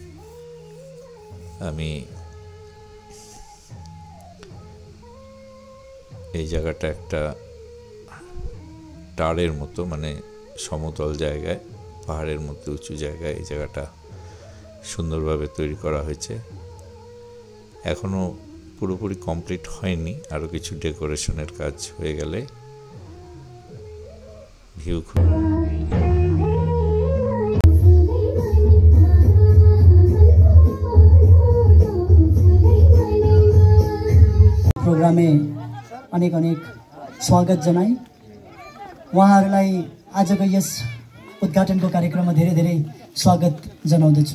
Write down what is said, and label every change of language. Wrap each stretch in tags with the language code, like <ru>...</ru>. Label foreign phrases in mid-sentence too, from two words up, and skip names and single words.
<bn>আমি এই জায়গাটা একটা টাড়ের মতো, মানে সমতল জায়গায়, পাহাড়ের মধ্যে উঁচু জায়গায় এই জায়গাটা সুন্দরভাবে তৈরি করা হয়েছে। এখনও পুরোপুরি কমপ্লিট হয়নি, আরও কিছু ডেকোরেশনের কাজ হয়ে গেলে ভিউ প্রোগ্রামে অনেক অনেক স্বাগত জানাই।</bn> <ne>उहाँहरूलाई आजको यस उद्घाटनको कार्यक्रममा धेरै धेरै स्वागत जनाउँदछु।</ne>